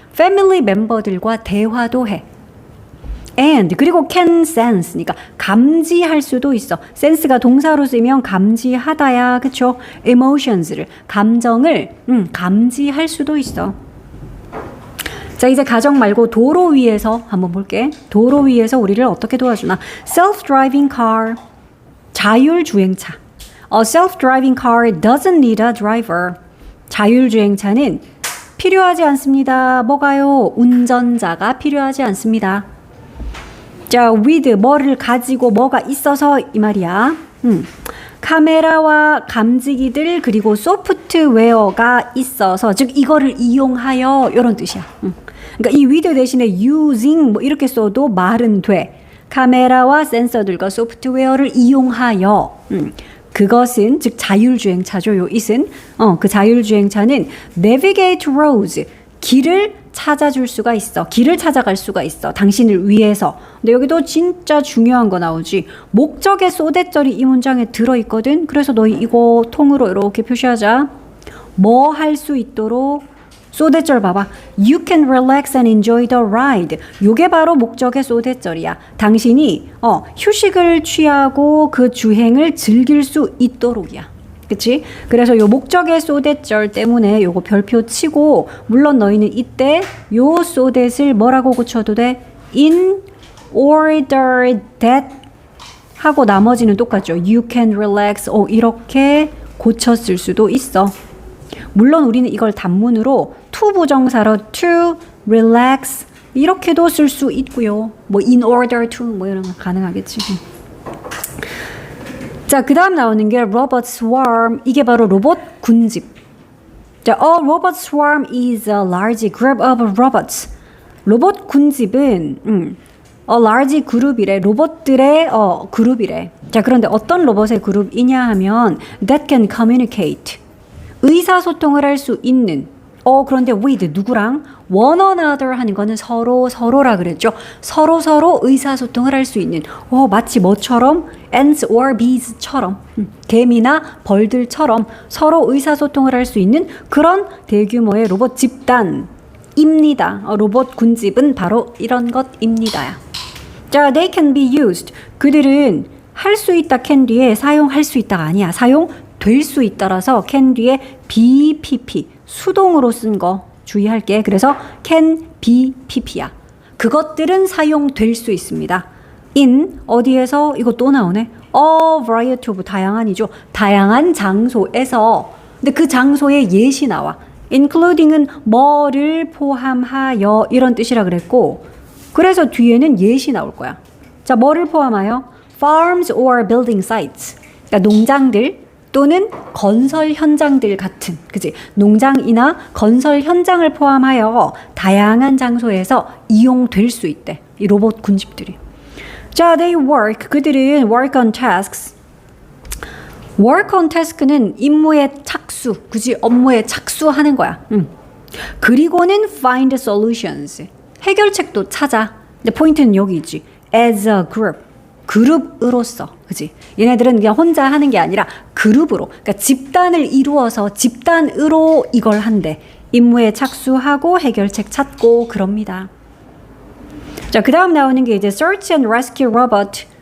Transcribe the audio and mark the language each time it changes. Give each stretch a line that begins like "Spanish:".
Korean: 패밀리 멤버들과 대화도 해.
English: and
Korean: 그리고
English: can sense
Korean: 니까 감지할 수도 있어. sense가 동사로 쓰면 감지하다야. 그쵸? emotions를 감정을 감지할 수도 있어. 자, 이제 가정 말고 도로 위에서 한번 볼게. 도로 위에서 우리를 어떻게 도와주나?
English: self-driving car 자율주행차. A self-driving car doesn't need a driver.
Korean: 자율주행차는 필요하지 않습니다. 뭐가요? 운전자가 필요하지 않습니다. 자, with 뭐를 가지고 뭐가 있어서 이 말이야. 카메라와 감지기들 그리고 소프트웨어가 있어서 즉 이거를 이용하여 이런 뜻이야. 그러니까 이 with 대신에 using 뭐 이렇게 써도 말은 돼. 카메라와 센서들과 소프트웨어를 이용하여 그것은 즉 자율주행차죠. 요 it은 그 자율주행차는
English: navigate roads
Korean: 길을 찾아줄 수가 있어. 길을 찾아갈 수가 있어. 당신을 위해서. 근데 여기도 진짜 중요한 거 나오지. 목적의 소대절이 이 문장에 들어있거든. 그래서 너희 이거 통으로 이렇게 표시하자. 뭐 할 수 있도록 소대절 봐봐.
English: You can relax and enjoy the ride.
Korean: 요게 바로 목적의 소대절이야. 당신이 휴식을 취하고 그 주행을 즐길 수 있도록이야. 그치? 그래서 요 목적의 소댓절 때문에 요거 별표 치고 물론 너희는 이때 요 소댓을 뭐라고 고쳐도 돼?
English: In order that
Korean: 하고 나머지는 똑같죠.
English: You can relax
Korean: 이렇게 고쳤을 수도 있어. 물론 우리는 이걸 단문으로 to 부정사로
English: to relax
Korean: 이렇게도 쓸 수 있고요. 뭐
English: in order to
Korean: 뭐 이런 거 가능하겠지. 자, 그 다음 나오는 게 robot swarm. 이게 바로 로봇 군집.
English: 자, a robot swarm is a large group of robots.
Korean: 로봇 군집은
English: a large
Korean: 그룹이래. 로봇들의 그룹이래. 자, 그런데 어떤 로봇의 그룹이냐 하면
English: that can communicate.
Korean: 의사소통을 할 수 있는. 그런데 with 누구랑?
English: one another
Korean: 하는 거는 서로라 그랬죠. 서로 의사소통을 할 수 있는. 마치 뭐처럼?
English: ants or bees처럼.
Korean: 개미나 벌들처럼 서로 의사소통을 할 수 있는 그런 대규모의 로봇 집단입니다. 로봇 군집은 바로 이런 것입니다.
English: 자, they can be used.
Korean: 그들은 할 수 있다 can 뒤에 사용할 수 있다가 아니야. 사용될 수 있다라서 can 뒤에 BPP 수동으로 쓴 거 주의할게. 그래서
English: can be pp
Korean: 야. 그것들은 사용될 수 있습니다. in 어디에서 이거 또 나오네.
English: a variety of
Korean: 다양한이죠. 다양한 장소에서. 근데 그 장소에 예시 나와. including은 뭐를 포함하여 이런 뜻이라 그랬고 그래서 뒤에는 예시 나올 거야. 자, 뭐를 포함하여?
English: farms or building sites.
Korean: 그러니까 농장들 또는 건설 현장들 같은, 그치? 농장이나 건설 현장을 포함하여 다양한 장소에서 이용될 수 있대. 이 로봇 군집들이. 자,
English: they work.
Korean: 그들은
English: work on tasks. work on task
Korean: 는 임무에 착수, 그치? 업무에 착수하는 거야.
English: 그리고는 find solutions.
Korean: 해결책도 찾아. 근데 포인트는 여기 있지.
English: as a group.
Korean: 그룹으로서, 그지? 얘네들은 그냥 혼자 하는 게 아니라 그룹으로, 그러니까 집단을 이루어서 집단으로 이걸 한대. 임무에 착수하고 해결책 찾고 그럽니다. 자, 그 다음 나오는 게 이제
English: Search and Rescue Robot.